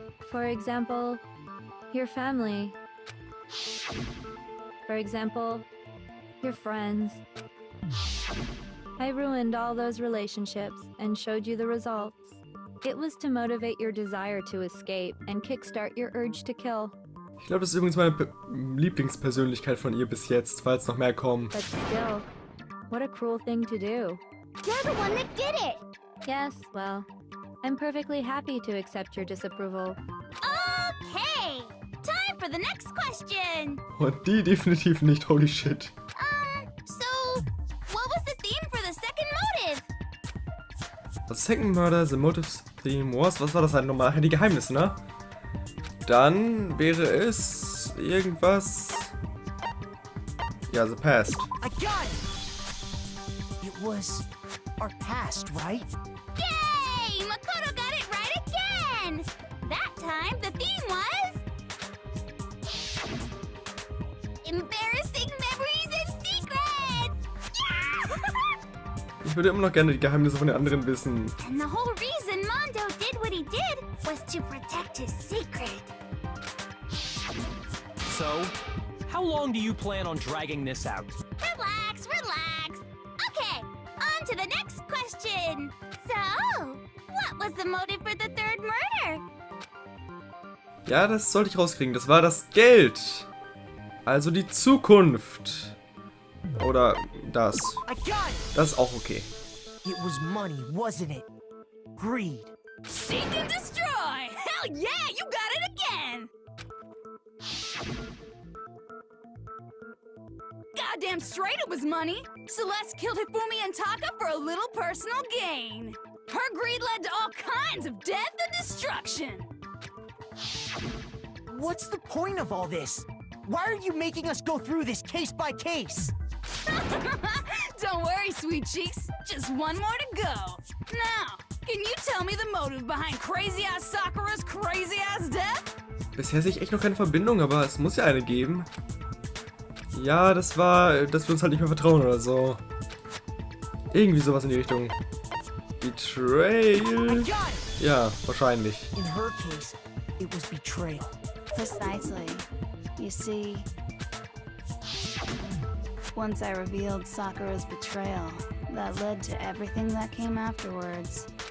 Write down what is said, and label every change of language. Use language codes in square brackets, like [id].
[en] For example, your family. For example, your friends. I ruined all those relationships and showed you the results. It was to motivate your desire to escape and kickstart your urge to kill. [de] Ich glaube, das ist übrigens meine Lieblingspersönlichkeit von ihr bis jetzt, falls noch mehr kommen. [en] But still, what a cruel thing to do. You're the one that did it! Yes, well, I'm perfectly happy to accept your disapproval. Okay! Time for the next question! [de] Und die definitiv nicht, [en] holy shit. So, what was the theme for the second motive? The second murder, the motives theme was... [de] Was war das halt nochmal? Die Geheimnisse, ne? Dann wäre es... irgendwas... Ja, [en] the past. I got it! It was our past, right? Yay! Makoto got it right again! That time, the theme was... embarrassing memories and secrets! Yeah! [de] Ich würde immer noch gerne die Geheimnisse von den anderen wissen. [en] And the whole reason Mondo did what he did was to protect his secret. So, how long do you plan on dragging this out? Relax, relax. Okay, on to the next question. So, what was the motive for the third murder? [de] Ja, das sollte ich rauskriegen. Das war das Geld. Also die Zukunft. Oder das. [en] I got it! [de] Das ist auch okay. [en] It was money, wasn't it? Greed. Seek and destroy! Hell yeah, you got it again! Goddamn straight it was money! Celeste killed Hifumi and Taka for a little personal gain. Her greed led to all kinds of death and destruction. What's the point of all this? Why are you making us go through this case by case? Don't worry, sweet cheeks. Just one more to go. Now, can you tell me the motive behind crazy-ass Sakura's crazy-ass death? [de] Bisher sehe ich echt noch keine Verbindung, aber es muss ja eine geben. Ja, das war, dass wir uns halt nicht mehr vertrauen oder so. Irgendwie sowas in die Richtung. Betrayal? Ja, wahrscheinlich. [en] In her case, it was betrayal. Precisely. You see, once I revealed Sakura's betrayal, that led to everything that came afterwards.